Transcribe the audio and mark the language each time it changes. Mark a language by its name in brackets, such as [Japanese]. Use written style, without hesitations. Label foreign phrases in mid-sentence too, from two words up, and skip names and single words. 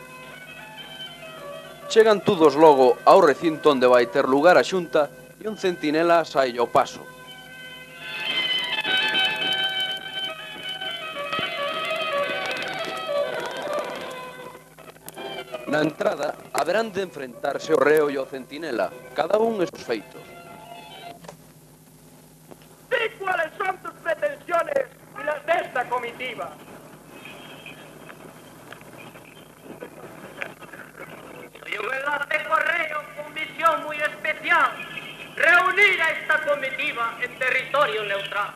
[Galician] Chegan todos logo ao recinto onde vai ter lugar a xunta e un centinela sai ao paso. Na entrada haberán de enfrentarse o reo e o centinela, cada un e sus feitos. [Spanish] Di cuáles son tus pretensiones y las de esta comitiva. Soy un enlace de correo con misión muy especial, reunir a esta comitiva en territorio neutral.